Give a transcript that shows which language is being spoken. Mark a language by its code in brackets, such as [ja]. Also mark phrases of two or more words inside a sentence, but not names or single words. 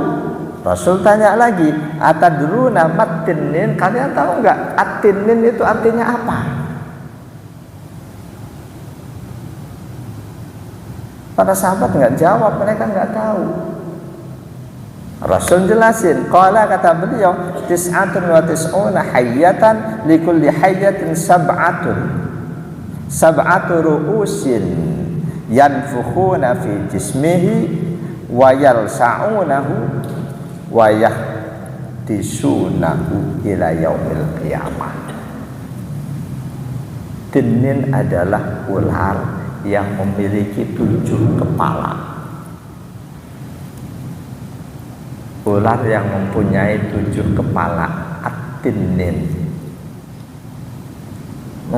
[id] Rasul tanya lagi, [ar] أتدرون ما التنين, [id] kalian tahu nggak at-tinnin itu artinya apa? Para sahabat nggak jawab, mereka nggak tahu. Rasul jelasin, qala, kata beliau, [ar] تسعة وتسعون حية لكل حية سبعة رؤوس ينفخون في جسمه ويلسعونه ويحتسونه إلى يوم القيامة. [id] Tinnin adalah ular yang memiliki 7 kepala. Ular yang mempunyai 7 kepala, at-tinnin.